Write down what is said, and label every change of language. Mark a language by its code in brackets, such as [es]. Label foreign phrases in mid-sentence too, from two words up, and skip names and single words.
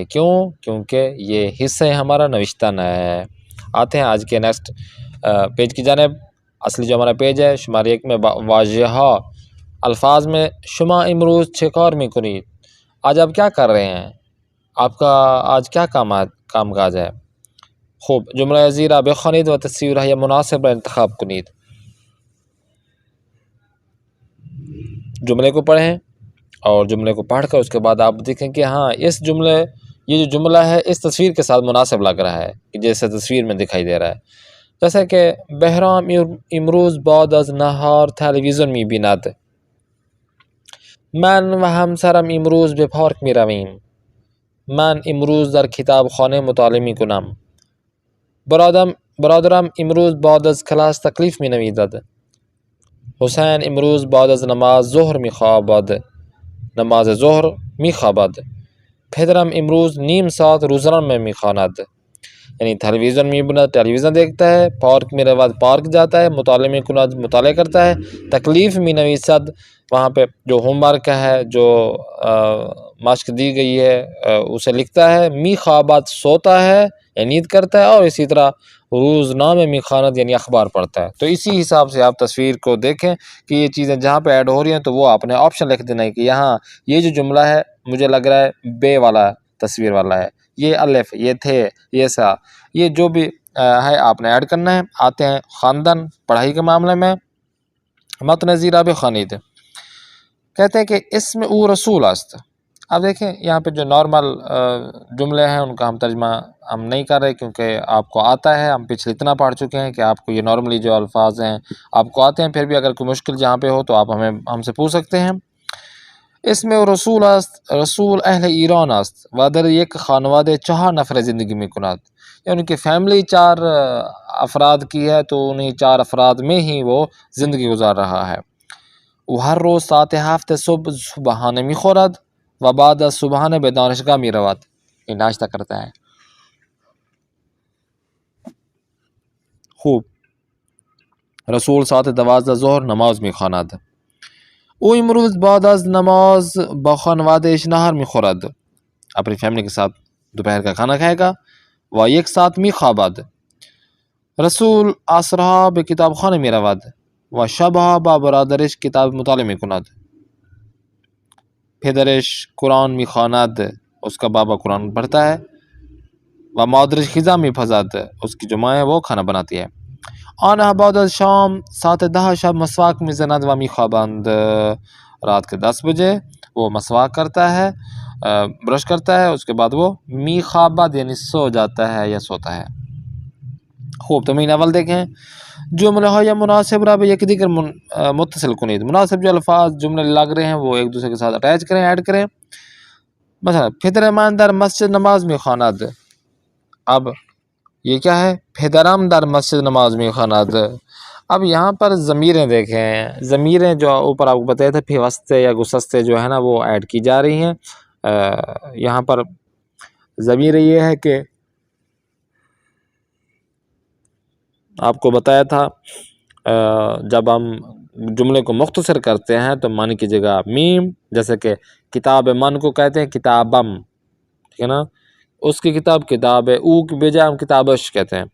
[ur] کیوں؟ کیونکہ یہ حصہ ہمارا نوشتن ہے۔ آتے ہیں آج کے نیکسٹ پیج کی جانب۔ اصلی جو ہمارا پیج ہے شمارے 1 میں واژه‌ها الفاظ میں [fa] شما امروز چه کار میکنید؟ [ur] آج آپ کیا کر رہے ہیں؟ آپ کا آج کیا کام کاج ہے؟ [fa] خوب، جملہ زیرہ بخوانید و تصویر مناسب را انتخاب کنید۔ [ur] جملے کو پڑھیں اور جملے کو پڑھ کر اس کے بعد آپ دیکھیں کہ ہاں یہ جو جملہ ہے اس تصویر کے ساتھ مناسب لگ رہا ہے، جیسے تصویر میں دکھائی دے رہا ہے۔ جیسے کہ [fa] بہرام امروز بعد از نهار تلویزیون میبیند. من و همسرم امروز به پارک میرویم. من امروز در کتابخانه مطالعه میکنم. برادرم امروز بعد از کلاس تکلیف مینویسد. حسین امروز بعد از نماز ظهر میخوابد. نماز ظهر میخوابد. پدرم امروز نیم ساعت روزنامه میخواند. یعنی تلویزیون میبیند، [ur] ٹیلیویژن دیکھتا ہے، [fa] پارک میرود، [ur] پارک جاتا ہے، [fa] مطالعہ میکند، [ur] مطالعہ کرتا ہے، [fa] تکلیف مینویسد، [ur] وہاں پہ جو [en] home work [ur] ہے، جو مشق دی گئی ہے اسے لکھتا ہے، میخوابد سوتا ہے یا نیند کرتا ہے، اور اسی طرح [fa] روزنامے میخواند [ur] یعنی اخبار پڑھتا ہے۔ تو اسی حساب سے آپ تصویر کو دیکھیں کہ یہ چیزیں جہاں پہ ایڈ ہو رہی ہیں تو وہ آپ نے آپشن لکھ دینا ہے کہ یہاں یہ جو جملہ ہے مجھے لگ رہا ہے بے والا تصویر والا ہے، یہ الف، یہ تھے، یہ سا، یہ جو بھی ہے آپ نے ایڈ کرنا ہے۔ آتے ہیں خواندن پڑھائی کے معاملے میں۔ [fa] متن زیرہ بخوانید [ur] کہتے ہیں کہ [fa] اسم او رسول است۔ [ur] اب دیکھیں یہاں پہ جو نارمل جملے ہیں ان کا ہم ترجمہ ہم نہیں کر رہے کیونکہ آپ کو آتا ہے، ہم پچھلے اتنا پڑھ چکے ہیں کہ آپ کو یہ نارملی جو الفاظ ہیں آپ کو آتے ہیں، پھر بھی اگر کوئی مشکل جہاں پہ ہو تو آپ ہم سے پوچھ سکتے ہیں۔ [fa] اسم او رسول است، رسول اہل ایران است و در یک خانواده 4 نفر زندگی میکند. [ur] یعنی ان کی فیملی 4 افراد کی ہے تو انہیں 4 افراد میں ہی وہ زندگی گزار رہا ہے۔ [fa] او ہر روز ساعت 7 صبح صبحانه میخورد و بعد از صبحانه به دانشگاه میرود. [ur] یہ ناشتہ کرتا ہے۔ [fa] خوب، رسول ساعت 12 ظهر نماز میخواند. او امروز بعد از نماز با خانوادهش نهار میخورد. [ur] اپنی فیملی کے ساتھ دوپہر کا کھانا کھائے گا۔ [fa] و 1 ساعت میخوابد. رسول عصرها به کتابخانه میرود و شبها با برادرش کتاب مطالعه میکند. پدرش قرآن میخواند، [ur] اس کا بابا قرآن پڑھتا ہے۔ [fa] و مادرش غذا میپزد، [ur] اس کی جو ماں ہے وہ کھانا بناتی ہے۔ [fa] آنها بعد از شام ساعت 10 شب مسواک میزند و میخوابند. [ur] رات کے 10 بجے وہ مسواک کرتا ہے، برش کرتا ہے، اس کے بعد وہ میخوابد یعنی سو جاتا ہے یا سوتا ہے۔ [fa] خوب، تمرین اول دیکھیں۔ جملہ های مناسب را به یک دیگر متصل کنید. [ur] مناسب جو الفاظ جملے لگ رہے ہیں وہ ایک دوسرے کے ساتھ اٹیچ کریں، ایڈ کریں۔ [fa] مثلا پدر من در مسجد نماز میخواند. [ur] اب یہ کیا ہے؟ [fa] پھدرم در مسجد نماز می خواند۔ [ur] اب یہاں پر ضمیریں دیکھیں، ضمیریں جو اوپر آپ کو بتایا تھا پیوستے یا گسستے جو ہے نا وہ ایڈ کی جا رہی ہیں۔ یہاں پر ضمیر یہ ہے کہ آپ کو بتایا تھا جب ہم جملے کو مختصر کرتے ہیں تو من کی جگہ میم، جیسے کہ [fa] کتاب من [ur] کو کہتے ہیں کتابم، ٹھیک ہے نا، اس کی کتاب کتاب ہے، او کی بجائے ہم کتابش کہتے ہیں۔